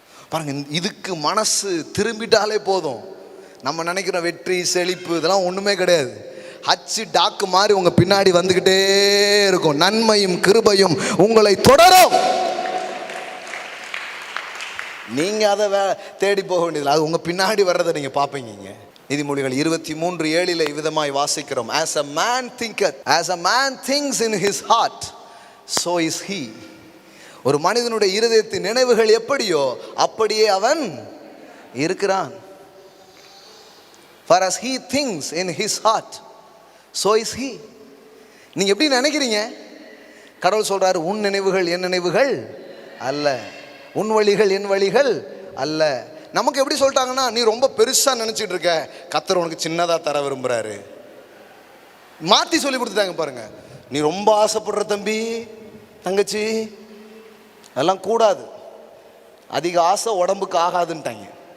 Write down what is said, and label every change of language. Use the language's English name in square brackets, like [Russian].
[Tamil] பாருங்க, இதுக்கு மனசு திரும்பிட்டாலே போதும். நம்ம நினைக்கிற வெற்றி செழிப்பு இதெல்லாம் ஒன்றுமே கிடையாது. ஹச்சு டாக்கு மாதிரி உங்க பின்னாடி வந்துக்கிட்டே இருக்கும். நன்மையும் கிருபையும் உங்களை தொடரும். நீங்க அதை தேடி போக வேண்டியதில்லை, அது உங்க பின்னாடி வர்றதை நீங்க பார்ப்பீங்க. நீதிமொழிகள் 23:7 இவ்விதமாய் வாசிக்கிறோம், [English] as a man thinketh, as a man thinks in his heart, so is he. [Tamil] ஒரு மனிதனுடைய இருதயத்தின் நினைவுகள் எப்படியோ அப்படியே அவன் இருக்கிறான். [English] For as he thinks in his heart, so is he. [Tamil] நீங்க எப்படி நினைக்கிறீங்க? கடவுள் சொல்றாரு, உன் நினைவுகள் என் நினைவுகள் அல்ல, உன் வழிகள் என் வழிகள் அல்ல. நமக்கு எப்படி சொல்லிட்டாங்கன்னா, நீ ரொம்ப பெருசா நினைச்சிட்டு இருக்க, கர்த்தர் உனக்கு சின்னதா தர விரும்புறாரு. மாத்தி சொல்லி கொடுத்துட்டாங்க பாருங்க. நீ ரொம்ப ஆசைப்படுற தம்பி தங்கச்சி அதெல்லாம் கூடாது, அதிக ஆசை உடம்புக்கு ஆகாதுன்ட்டாங்க.